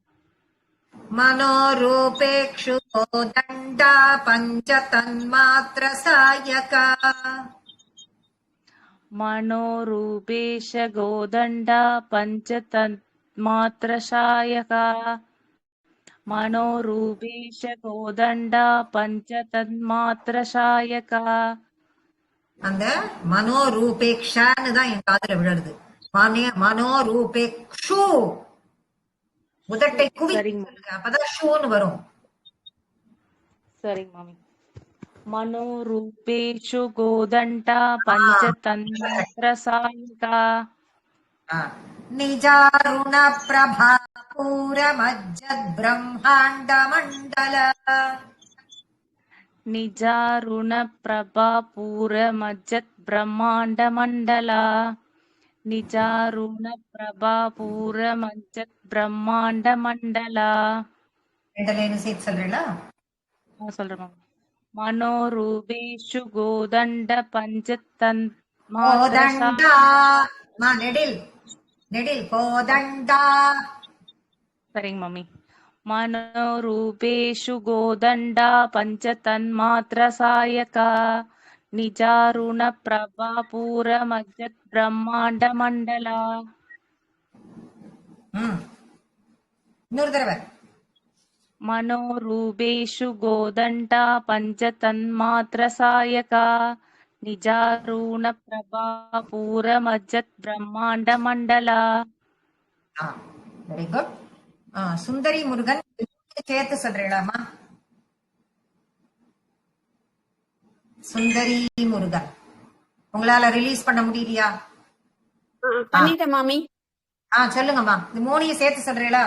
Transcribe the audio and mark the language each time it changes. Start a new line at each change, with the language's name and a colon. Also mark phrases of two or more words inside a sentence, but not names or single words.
Sanskrit: मनोरूपेक्षु कोदण्डा पंचतन्मात्र सायका मनोरूपेश गोदण्डा पंचतन्मात्रशायका मनोरूपेश गोदण्डा पंचतन्मात्रशायका.
Tamil: அந்த மனோரூபேக்ஷான்னு தான் என் காதுல விழுறது. மனோரூபேக்ஷு முதட்டை குவி அப்பதான் ஷூன்னு வரும். சரிங்க மாமி.
Sanskrit: मनोरूपेषु गोदण्डा पञ्चतन्मात्रसायिका निजारुण प्रभापूरमज्जद् ब्रह्माण्डमण्डल निजारुणप्रभापूरमज्जत् ब्रह्माण्डमण्डला निजारुणप्रभापूरमज्जत् ब्रह्माण्डमण्डला
Tamil: சேர்த்து சொல்றீங்களா? சொல்றேன்.
Sanskrit: मनोरूपेषु गोदण्ड
Tamil: கோதண்டா நெடில் நெடில் கோதண்டா. சரிங்க மம்மி.
Sanskrit: मनोरूपेषु गोदण्डा पञ्चतन्मात्रसायका निजारुणप्रभापूरमज्जत् ब्रह्माण्डमण्डला
Tamil: இன்னொரு தடவை.
Sanskrit: मनोरूपेषु गोदण्डा पञ्चतन्मात्रसायका निजारुणप्रभापूरमज्जत् ब्रह्माण्डमण्डला.
English: very good.
Tamil: சுந்தரி முருகன் சேர்த்து சொல்றீங்களாமா? சுந்தரி முருகன் உங்களால ரிலீஸ் பண்ண முடியலையா? பண்ணிட்டேன் மாமி. சொல்லுங்கம்மா. இந்த மூணையும் சேர்த்து சொல்றீங்களா?